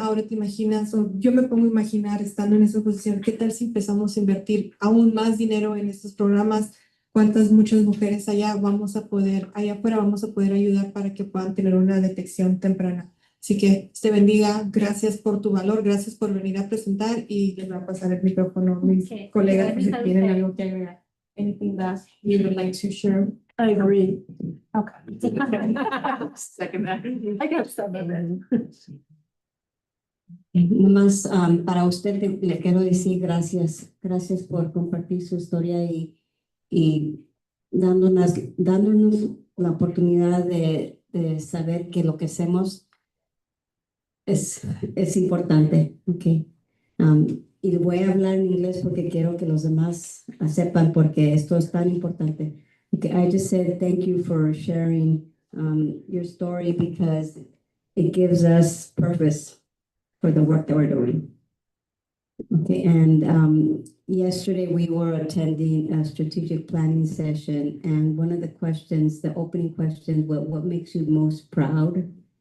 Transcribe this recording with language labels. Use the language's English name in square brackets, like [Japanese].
[Spanish] Ahora te imaginas, o yo me pongo a imaginar estando en esa posición, ¿qué tal si empezamos a invertir aún más dinero en estos programas? ¿Cuántas muchas mujeres allá afuera vamos a poder ayudar para que puedan tener una detección temprana? Así que te bendiga, gracias por tu valor, gracias por venir a presentar y les voy a pasar el micrófono a mis colegas por si tienen algo que agregar. [English] Anything that you would like to share? I agree. Okay. Second that. I got some of it. [Spanish] Nomás para usted le quiero decir gracias por compartir su historia y dándonos la oportunidad de saber que lo que hacemos es importante. [English] Okay. [Spanish] Y voy a hablar en inglés porque quiero que los demás sepan porque esto es tan importante. [English] Okay, I just said thank you for sharing your story because it gives us purpose for the work that we're doing. Okay, and yesterday we were attending a strategic planning session, and one of the questions, the opening question, what makes you most proud?